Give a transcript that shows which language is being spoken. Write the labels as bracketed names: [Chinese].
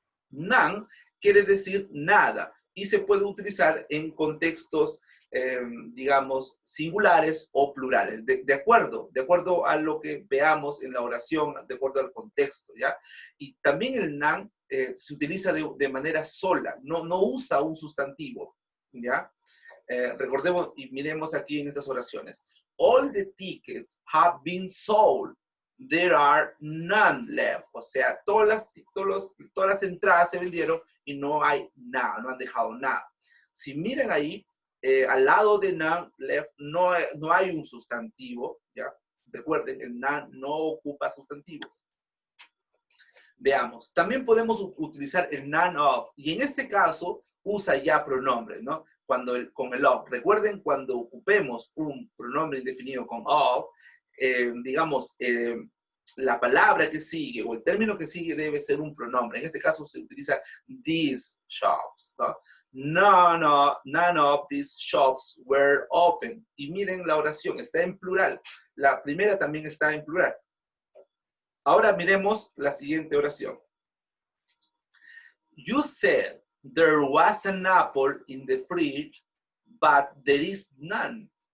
[Spanish] None quiere decir nada y se puede utilizar en contextos, digamos, singulares o plurales, de acuerdo a lo que veamos en la oración, de acuerdo al contexto, ¿ya? Y también el none se utiliza de manera sola, no usa un sustantivo, ¿ya? Recordemos y miremos aquí en estas oraciones. [English] All the tickets have been sold. There are none left. [Spanish] O sea, todas las entradas se vendieron y no hay nada, no han dejado nada. Si miren ahí, al lado de none left no hay un sustantivo, ¿ya? Recuerden, el none no ocupa sustantivos. Veamos, también podemos utilizar el none of, y en este caso usa ya pronombres, ¿no? Con el of. Recuerden, cuando ocupemos un pronombre indefinido con of, digamos, la palabra que sigue o el término que sigue debe ser un pronombre. En este caso se utiliza these shops, ¿no? [English] None of these shops were open. [Spanish] Y miren la oración, está en plural. La primera también está en plural. Ahora miremos la siguiente oración. [English] You said there was an apple in the fridge, but there is none.